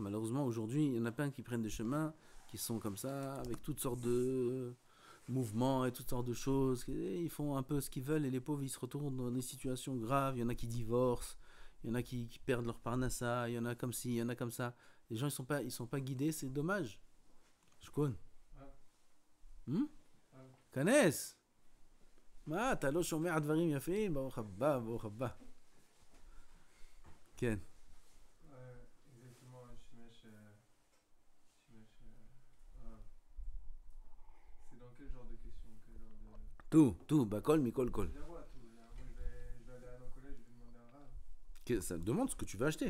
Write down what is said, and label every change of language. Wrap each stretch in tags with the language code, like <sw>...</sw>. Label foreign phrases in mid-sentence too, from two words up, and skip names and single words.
<fr>Malheureusement, aujourd'hui, il y en a plein qui prennent des chemins qui sont comme ça, avec toutes sortes de mouvements et toutes sortes de choses. Et ils font un peu ce qu'ils veulent et les pauvres, ils se retournent dans des situations graves. Il y en a qui divorcent, il y en a qui perdent leur parnassa, il y en a comme ci, il y en a comme ça. Les gens, ils sont pas guidés, c'est dommage. Je connais.</fr> <he>כנס. מה, אתה לא שומע דברים יפים? ברוך הבא, ברוך הבא. כן. tout, בכל, מכל, כל.</he> <fr>Demande ce que tu veux acheter.</fr>